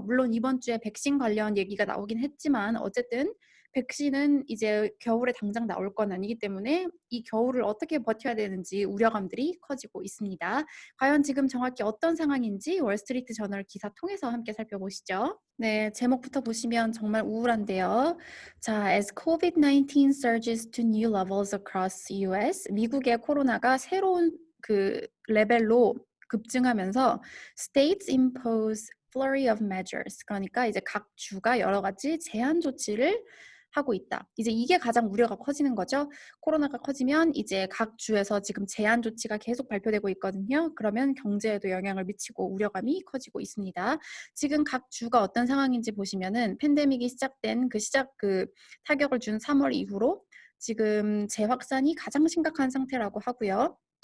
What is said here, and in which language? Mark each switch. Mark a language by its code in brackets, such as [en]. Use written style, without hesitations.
[ko] 물론 이번 주에 백신 관련 얘기가 나오긴 했지만 어쨌든 백신은 이제 겨울에 당장 나올 건 아니기 때문에 이 겨울을 어떻게 버텨야 되는지 우려감들이 커지고 있습니다. 과연 지금 정확히 어떤 상황인지 월스트리트 저널 기사 통해서 함께 살펴보시죠. 네, 제목부터 보시면 정말 우울한데요. [en] 자, as COVID-19 surges to new levels across US, [ko] 미국의 코로나가 새로운 그 레벨로 급증하면서 [en] states impose flurry of measures. [ko] 그러니까 이제 각 주가 여러 가지 제한 조치를 하고 있다. 이제 이게 가장 우려가 커지는 거죠. 코로나가 커지면 이제 각 주에서 지금 제한 조치가 계속 발표되고 있거든요. 그러면 경제에도 영향을 미치고 우려감이 커지고 있습니다. 지금 각 주가 어떤 상황인지 보시면은 팬데믹이 시작된 그 타격을 준 3월 이후로 지금 재확산이 가장 심각한 상태라고 하고요.